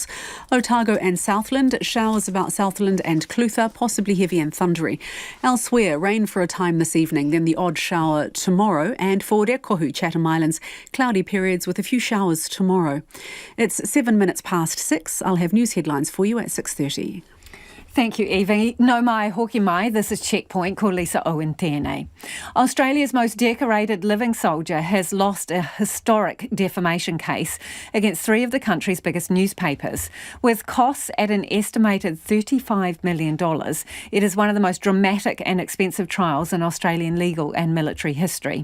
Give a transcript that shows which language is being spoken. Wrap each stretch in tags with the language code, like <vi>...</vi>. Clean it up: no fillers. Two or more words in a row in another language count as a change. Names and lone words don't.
<en>Otago and Southland, showers about Southland and Clutha, possibly heavy and thundery. Elsewhere, rain for a time this evening, then the odd shower tomorrow. And for Rekohu, Chatham Islands, cloudy periods with a few showers tomorrow. It's 7 minutes past 6. I'll have news headlines for you at 6:30. Thank you, Evie.</en> <mi>No mai, hoki mai.</mi> <en>This is Checkpoint,</en> <mi>ko Lisa Owen tēnei.</mi> <en>Australia's most decorated living soldier has lost a historic defamation case against 3 of the country's biggest newspapers. With costs at an estimated $35 million, it is one of the most dramatic and expensive trials in Australian legal and military history.</en>